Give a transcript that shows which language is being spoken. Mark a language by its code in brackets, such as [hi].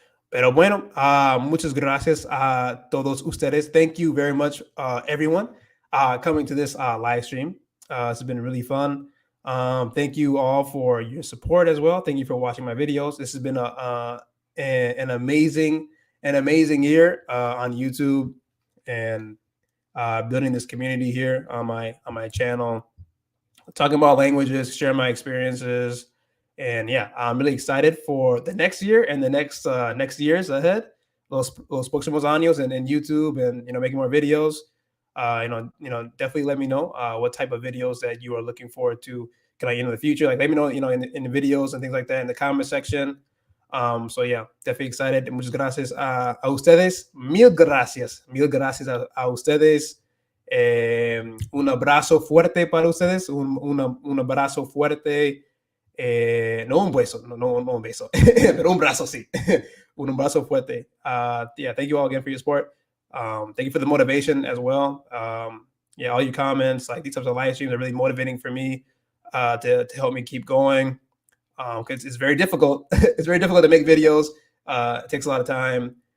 [es] Pero bueno, muchas gracias a todos ustedes. [en] Thank you very much, everyone, coming to this live stream. It's been really fun. Thank you all for your support as well. Thank you for watching my videos. This has been an amazing year on YouTube and building this community here on my channel, talking about languages, sharing my experiences. And yeah, I'm really excited for the next year and the next years ahead. [es] Los próximos años [en] and YouTube and making more videos. Definitely let me know what type of videos that you are looking forward to. In the future, like let me know, in the videos and things like that in the comment section. So yeah, definitely excited. [es] Muchas gracias a ustedes. Mil gracias a ustedes. Un abrazo fuerte para ustedes. Un abrazo fuerte. No un beso, no un beso, pero un brazo sí. Un brazo fuerte. [en] Yeah, thank you all again for your support. Thank you for the motivation as well. Yeah, all your comments, like these types of live streams are really motivating for me to help me keep going. Because it's very difficult. It's very difficult to make videos. It takes a lot of time.